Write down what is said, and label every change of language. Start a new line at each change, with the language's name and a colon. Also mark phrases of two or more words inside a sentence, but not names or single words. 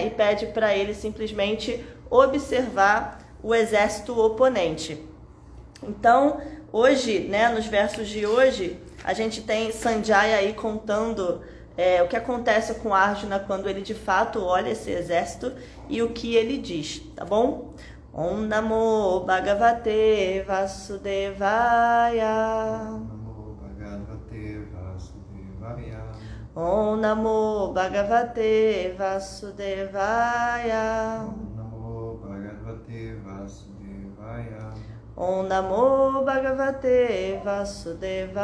Portuguese: E pede para ele simplesmente observar o exército oponente. Então, hoje, né, nos versos de hoje, a gente tem Sanjaya aí contando o que acontece com Arjuna quando ele de fato olha esse exército e o que ele diz, tá bom?
Sanskrit: ॐ नमो भगवते वासुदेवाय. ॐ नमो भगवते वासुदेवाय. ॐ नमो भगवते वासुदेवाय.